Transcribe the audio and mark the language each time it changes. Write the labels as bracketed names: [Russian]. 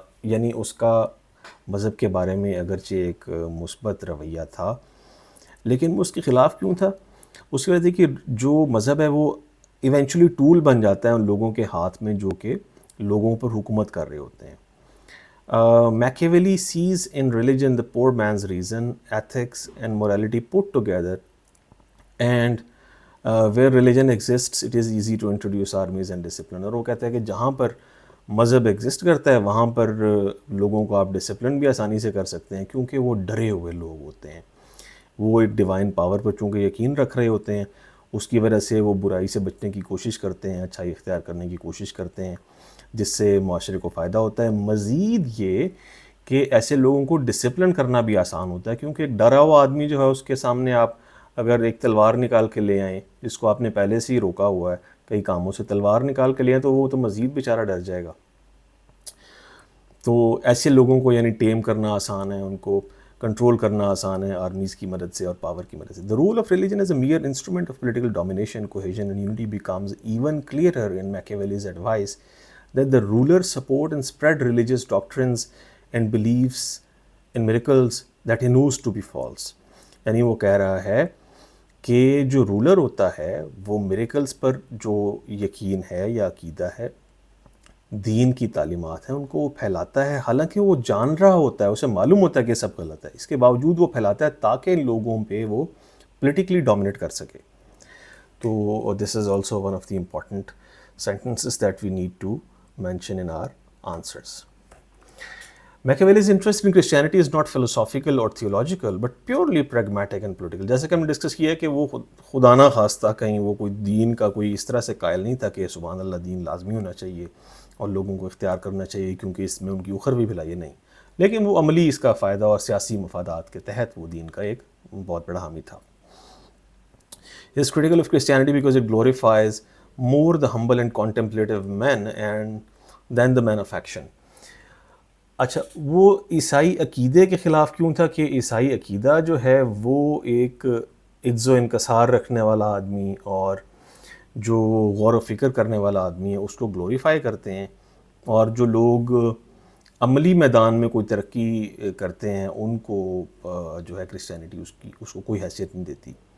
[Urdu] یعنی اس کا مذہب کے بارے میں اگرچہ ایک مثبت رویہ تھا، لیکن وہ اس کے خلاف کیوں تھا؟ اس کی وجہ تھی کہ جو مذہب ہے وہ ایونچولی ٹول بن جاتا ہے ان لوگوں کے ہاتھ میں جو کہ لوگوں پر حکومت کر رہے ہوتے ہیں. [English] Machiavelli sees in religion the poor man's reason, ethics and morality put together, and where religion exists it is easy to introduce armies and discipline. [Urdu] اور وہ کہتا ہے کہ جہاں پر مذہب ایگزسٹ کرتا ہے وہاں پر لوگوں کو آپ ڈسپلن بھی آسانی سے کر سکتے ہیں کیونکہ وہ ڈرے ہوئے لوگ ہوتے ہیں. وہ ایک ڈیوائن پاور پر چونکہ یقین رکھ رہے ہوتے ہیں, اس کی وجہ سے وہ برائی سے بچنے کی کوشش کرتے ہیں, اچھائی اختیار کرنے کی کوشش کرتے ہیں, جس سے معاشرے کو فائدہ ہوتا ہے. مزید یہ کہ ایسے لوگوں کو ڈسپلن کرنا بھی آسان ہوتا ہے کیونکہ ایک ڈرا ہوا آدمی جو ہے اس کے سامنے آپ اگر ایک تلوار نکال کے لے آئیں جس کو آپ نے پہلے سے ہی روکا ہوا ہے کئی کاموں سے, تلوار نکال کے لے آئیں تو وہ تو مزید بیچارہ ڈر جائے گا. تو ایسے لوگوں کو یعنی ٹیم کرنا آسان ہے, ان کو کنٹرول کرنا آسان ہے آرمیز کی مدد سے اور پاور کی مدد سے. [English] The role of religion as a mere instrument of political domination, cohesion and unity becomes even clearer in Machiavelli's advice that the rulers support and spread religious doctrines and beliefs in miracles that he knows to be false. [Urdu] یعنی وہ کہہ رہا ہے کہ جو roller ہوتا ہے وہ میریکلز پر جو یقین ہے یا عقیدہ ہے, دین کی تعلیمات ہیں, ان کو وہ پھیلاتا ہے حالانکہ وہ جان رہا ہوتا ہے, اسے معلوم ہوتا ہے کہ سب غلط ہے, اس کے باوجود وہ پھیلاتا ہے تاکہ لوگوں پہ وہ پولیٹیکلی ڈومینیٹ کر سکے. [English] تو this is also one of the important sentences that we need to mention in our answers. Machiavelli's interest in Christianity is not philosophical or theological but purely pragmatic and political. [Urdu] جیسے کہ ہم نے discuss کیا ہے کہ وہ خدا نہ خواستہ کہیں وہ کوئی دین کا کوئی اس طرح سے قائل نہیں تھا کہ سبحان اللہ دین لازمی ہونا چاہیے اور لوگوں کو اختیار کرنا چاہیے کیونکہ اس میں ان کی اخروی بھلائی نہیں, لیکن وہ عملی اس کا فائدہ اور سیاسی مفادات کے تحت وہ دین کا ایک بہت بڑا حامی تھا. [English] He is critical of Christianity because it glorifies more the humble and contemplative men than the men of action. [Urdu] اچھا, وہ عیسائی عقیدے کے خلاف کیوں تھا کہ عیسائی عقیدہ جو ہے وہ ایک عجز و انکسار رکھنے والا آدمی اور جو غور و فکر کرنے والا آدمی ہے اس کو گلوریفائی کرتے ہیں, اور جو لوگ عملی میدان میں کوئی ترقی کرتے ہیں ان کو جو ہے کرسچینٹی اس کو کوئی حیثیت نہیں دیتی.